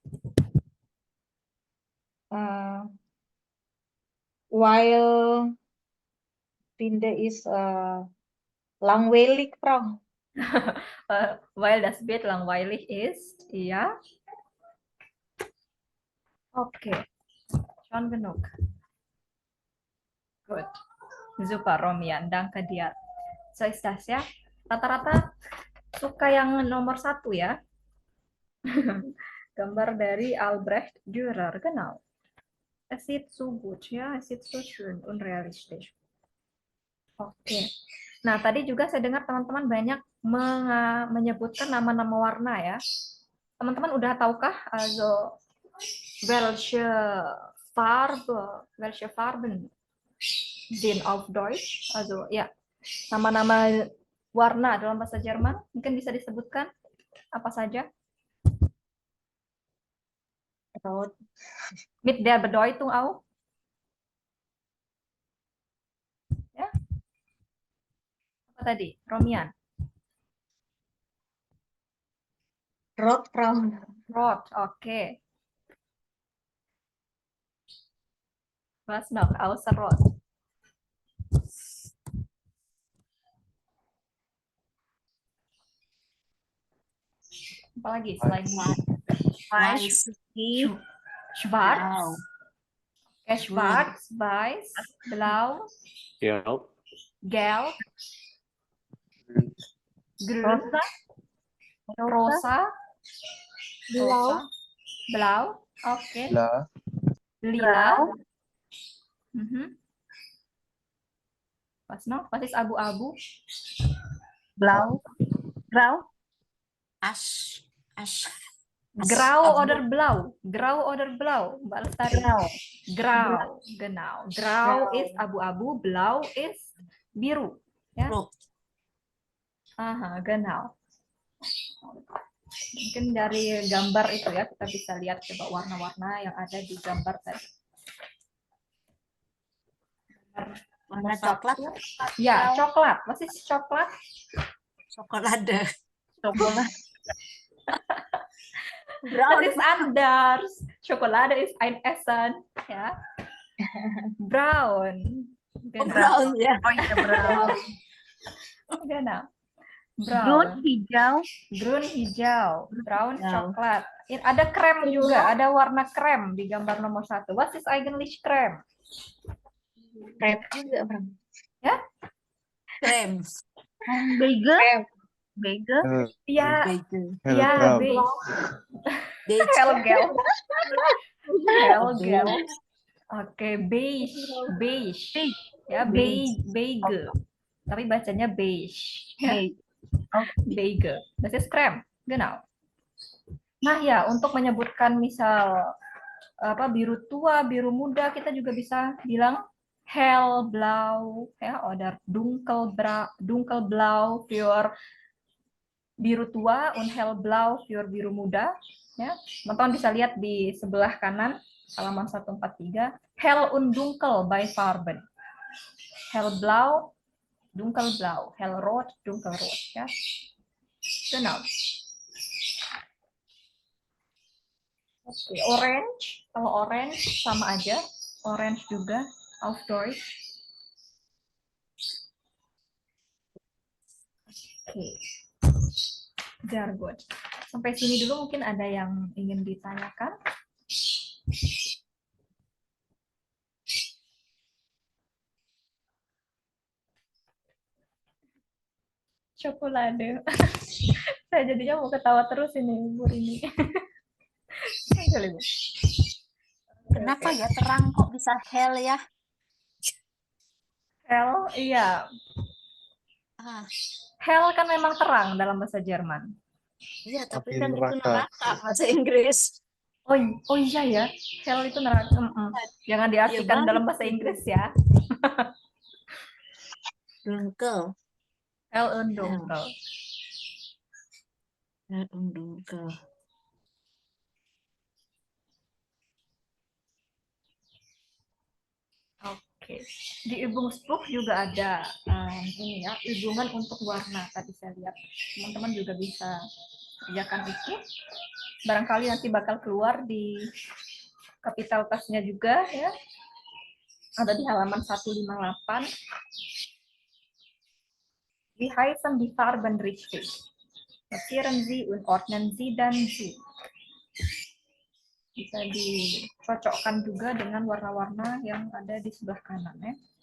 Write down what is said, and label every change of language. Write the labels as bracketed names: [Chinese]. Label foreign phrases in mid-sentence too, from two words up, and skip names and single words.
[German] Weil finde ich langweilig, Frau. Weil das Bild langweilig ist, ja. Okay, schon genug. Gut, super Romian, danke dir. So ist das ya. [Indonesian] Rata-rata suka yang nomor 1 ya. Gambar dari Albrecht Dürer, genau. [German] Es sieht so gut, ya. Es sieht so schön und realistisch. Oke. [Indonesian] Nah, tadi juga saya dengar teman-teman banyak menyebutkan nama-nama warna ya. Teman-teman udah tahukah [German] also welche Farben sind auf Deutsch? [Indonesian] Also ya, nama-nama warna dalam bahasa Jerman mungkin bisa disebutkan apa saja? [German] Rot. Mit der Bedeutung auch? [Indonesian] Ya. Apa tadi? Romian. [German] Rot, Frau. Rot, oke. Was noch außer Rot? [Indonesian] Apalagi selain [German] Weiß. Schwarz. Okay, schwarz, weiß, blau, Gelb, gelb, grün, Rosa. rosa, Blau. rosa, blau, oke, La, lila, Grau. was noch? Was ist abu-abu? Blau. Grau. [English] Ash. [German] Grau oder blau? Grau oder blau? Mbak Lestari. Grau. Grau, genau. Grau ist abu-abu, blau ist biru. Ya. Aha, genau. [Indonesian] Mungkin dari gambar itu ya, kita bisa lihat coba warna-warna yang ada di gambar tadi. Warna coklat. Ya, coklat. [German] Was ist coklat? Schokolade. [Indonesian] Coklat. [German] Das ist anders. Schokolade ist ein Essen, ya. Brown. Genau. [Indonesian] Brown ya. Oh iya, brown. [German] Genau. Grün [English] Brown. [Indonesian] hijau. [German] Grün hijau. Brown [Indonesian] Hijau. coklat. Ada krem juga, ada warna krem di gambar nomor 1. [English] What is eigentlich krem? [Indonesian] Krem juga, Bang. Ya? Krem. [German] Beige. Beige. [Indonesian] Ya, [German] Beige. [Indonesian] ya, [English] brown. [German] beige. Helgel. Helgel. Oke, beige. Beige. [Indonesian] Ya, beige. Tapi bacanya beige. Ya. [German] Beige. Das ist krem. Genau. [Indonesian] Nah ya, untuk menyebutkan misal apa biru tua, biru muda, kita juga bisa bilang hellblau, ya, [German] oder dunkelblau für [Indonesian] biru tua [German] und hellblau für [Indonesian] biru muda. Ya, teman-teman bisa lihat di sebelah kanan halaman 143, [German] hell und dunkel bei Farben. Hellblau, dunkelblau, hellrot, dunkelrot. Ya, genau. Oke, orange. [Indonesian] Kalau orange sama aja, orange juga, [German] auf Deutsch. [English] Oke, very good. [Indonesian] Sampai sini dulu mungkin ada yang ingin ditanyakan. [German] Cokolade. [Indonesian] Saya jadinya mau ketawa terus ini, Bu Rini. Kenapa ya terang kok bisa hell ya? Hell, iya. Hell kan memang terang dalam bahasa Jerman. Iya, tapi Api kan itu neraka. neraka bahasa Inggris. Oh iya ya, hell itu neraka. Jangan diartikan Ya, dalam bahasa Inggris ya. [German] Dunkel. Hell und dunkel. Hell und dunkel. [Indonesian] Oke, di Übungsbuch juga ada ini ya, hubungan untuk warna. Tadi saya lihat teman-teman juga bisa kerjakan itu. Barangkali nanti bakal keluar di kapital tasnya juga ya. Ada di halaman 158. [German] Wie heißen die Farben richtig? Notieren Sie und ordnen Sie dann Sie. [Indonesian] Bisa dicocokkan juga dengan warna-warna yang ada di sebelah kanan ya.